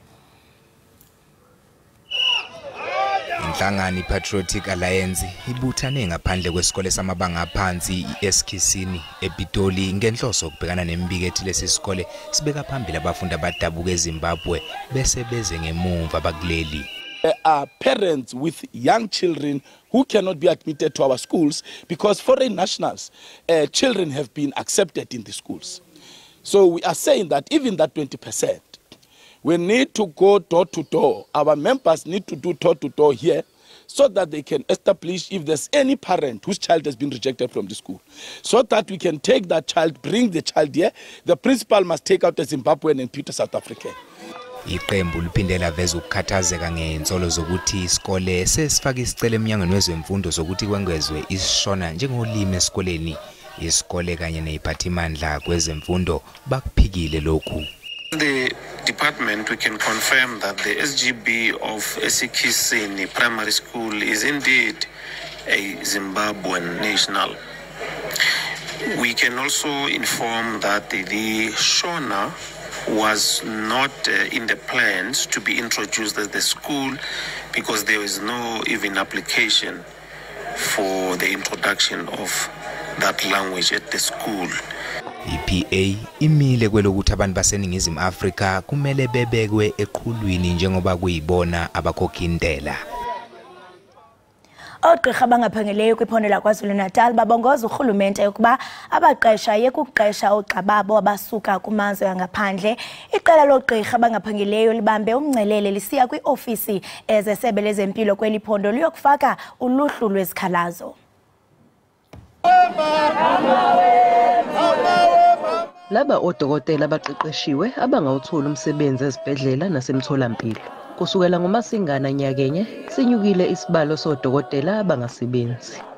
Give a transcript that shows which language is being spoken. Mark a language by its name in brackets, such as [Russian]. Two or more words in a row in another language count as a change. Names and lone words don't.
[Zulu] Inhlangano i-Patriotic Alliance ibuthane ngaphandle kwesikole samabanga aphansi i-Ekhaya ePitoli ngenhloso ukubhekana nembiko ethi lesi sikole sibeka phambili abafundi abadabuka eZimbabwe bese beze ngemumva abakuleli. [English] There are parents with young children who cannot be admitted to our schools because foreign nationals children have been accepted in the schools. So we are saying that even that 20%, we need to go door to door. Our members need to do door to door here so that they can establish if there's any parent whose child has been rejected from the school. So that we can take that child, bring the child here. The principal must take out the Zimbabwean and put a South African. [Zulu] Iqembu liphinde laveza ukukhathazeka ngensolo zokuthi isikole sesifaka isicelo emnyangweni wezemfundo zokuthi kwengezwe isiShona njengolimi esikoleni. Isikole kanye neziphathimandla kwezemfundo bakuphikile lokhu. [English] The department, we can confirm that the SGB of Ekhaya Primary School is indeed a Zimbabwean national. We can also inform that the Shona was not in the plans to be introduced at the school because there is no even application for the introduction of that language at the school. [Zulu] IPA imile kwelokuthi abantu baseningizimu Afrika kumele bebekwe eqhulwini njengoba kuyibona abakhokha intela. [Xhosa] Ogqirha abangaphangeleyo kwiphondo laKwaZulu-Natal babongoza urhulumente ukuba abaqesha yekuqesha ogxababo abasuka kumazwe angaphandle. Iqela logqirha abangaphangeleyo libambe umngcelele lisiya kwiofisi ezesebe lezempilo kweli phondo liyokufaka uluhlu lwezikhalazo. [Zulu] Laba odokotela abaqeqeshiwe abangawuthola umsebenzi ezibhedlela nasemtholampilo. Kusukela ngoMasingana nyakenye sinyukile isibalo sodokotela abangasebenzi.